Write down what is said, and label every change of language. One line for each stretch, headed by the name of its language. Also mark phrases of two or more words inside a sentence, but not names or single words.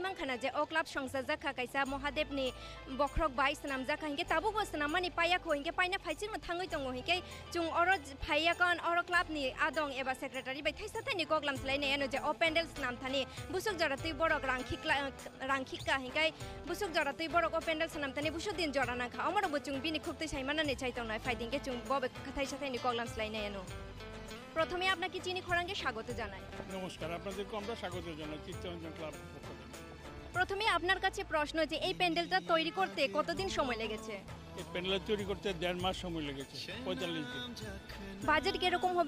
Kok Borok: mang khana je o club songsajak kha kaisa mohadev ni bokrok bai sanam jak hinge tabuk bo sanamani paya kho hinge paina phaijing ma thangoi tongo hinge chung oro phaya kon oro club ni adong eba secretary bai thaisa thani goglam slai ne eno je open dels nam thani busuk jara tui borok rangkhika hinge busuk jara tui borok open dels nam thani busuk din jara na kha amaro bo chung bini khukte saimana ne chai tong nai fighting ke chung bobe thaisa thani goglam
Bangla: প্রথমে আপনাকে চিনি খরাঙ্গে স্বাগত জানাই নমস্কার আপনাদেরকে আমরা স্বাগত জানাই চিত্তরঞ্জন ক্লাব প্রথমে আপনার কাছে প্রশ্ন যে এই প্যান্ডেলটা তৈরি করতে কতদিন সময় লেগেছে এই প্যান্ডেল তৈরি করতে 1.5 মাস সময় লেগেছে 45 দিন বাজেট কিরকম হবে